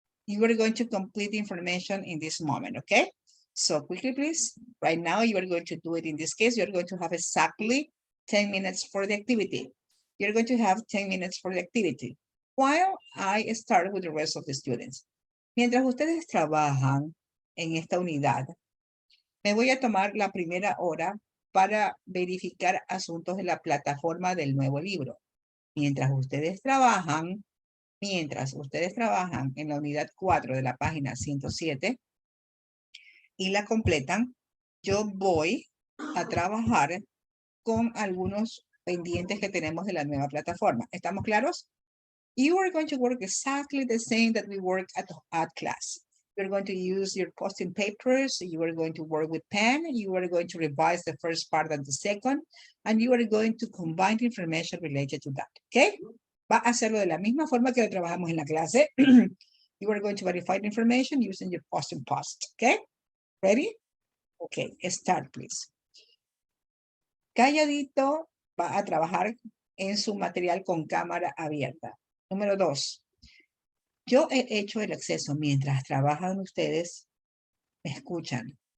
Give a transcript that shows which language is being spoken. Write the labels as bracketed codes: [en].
[en] You are going to complete the information in this moment, okay? So quickly, please. Right now, you are going to do it. In this case, you're going to have exactly 10 minutes for the activity. You're going to have 10 minutes for the activity. While I start with the rest of the students. [es] Mientras ustedes trabajan en esta unidad, me voy a tomar la primera hora para verificar asuntos de la plataforma del nuevo libro. Mientras ustedes trabajan en la unidad 4 de la página 107 y la completan, yo voy a trabajar con algunos pendientes que tenemos de la nueva plataforma. ¿Estamos claros? [en] You are going to work exactly the same that we work at class. You're going to use your posting papers. You are going to work with pen. You are going to revise the first part and the second. And you are going to combine the information related to that. Okay? [es] Va a hacerlo de la misma forma que lo trabajamos en la clase. [en] You are going to verify the information using your post and post. Okay? Ready? Okay, start, please. [es] Calladito va a trabajar en su material con cámara abierta. Número 2. Yo he hecho el acceso mientras trabajan ustedes, me escuchan.